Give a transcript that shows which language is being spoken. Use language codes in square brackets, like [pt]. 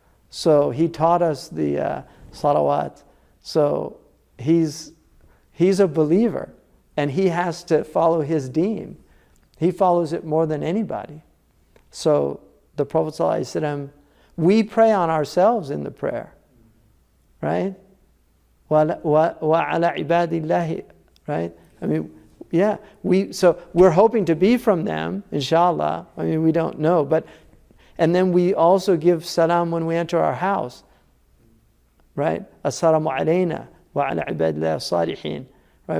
[en] So he taught us the salawat. So he's a believer, and he has to follow his deen. He follows it more than anybody. So the Prophet ﷺ, we pray on ourselves in the prayer, right? [ar] وَعَلَى عِبَادِ اللَّهِ, [en] right? I mean, yeah. So we're hoping to be from them, inshallah. I mean, we don't know, but and then we also give salam when we enter our house, right? [ar] Assalamu alayna wa ala ibadillah salihin, [en] right?